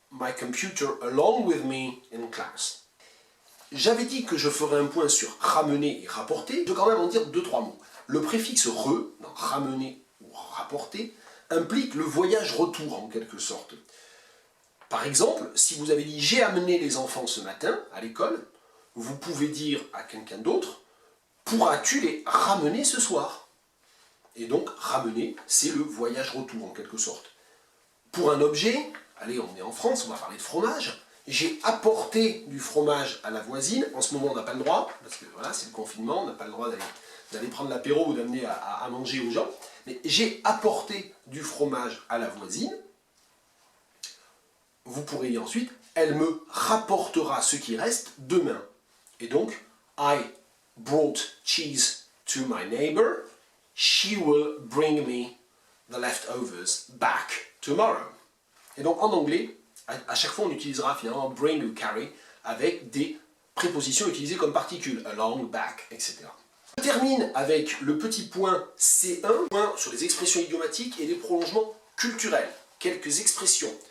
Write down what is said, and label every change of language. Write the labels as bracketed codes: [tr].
[en] my computer along with me in class. [fr] J'avais dit que je ferais un point sur ramener et rapporter. Je vais quand même en dire 2-3 mots. Le préfixe re, dans ramener ou rapporter, implique le voyage-retour en quelque sorte. Par exemple, si vous avez dit « j'ai amené les enfants ce matin à l'école », vous pouvez dire à quelqu'un d'autre « pourras-tu les ramener ce soir ?» Et donc, ramener, c'est le voyage-retour en quelque sorte. Pour un objet, allez, on est en France, on va parler de fromage, j'ai apporté du fromage à la voisine, en ce moment on n'a pas le droit, parce que voilà, c'est le confinement, on n'a pas le droit d'aller prendre l'apéro ou d'amener à manger aux gens, mais j'ai apporté du fromage à la voisine, vous pourrez dire ensuite, elle me rapportera ce qui reste demain. Et donc, [en] I brought cheese to my neighbor, she will bring me the leftovers back tomorrow. [fr] Et donc en anglais, à chaque fois on utilisera finalement bring ou carry avec des prépositions utilisées comme particules, along, back, etc. Je termine avec le petit point C1, point sur les expressions idiomatiques et les prolongements culturels. Quelques expressions.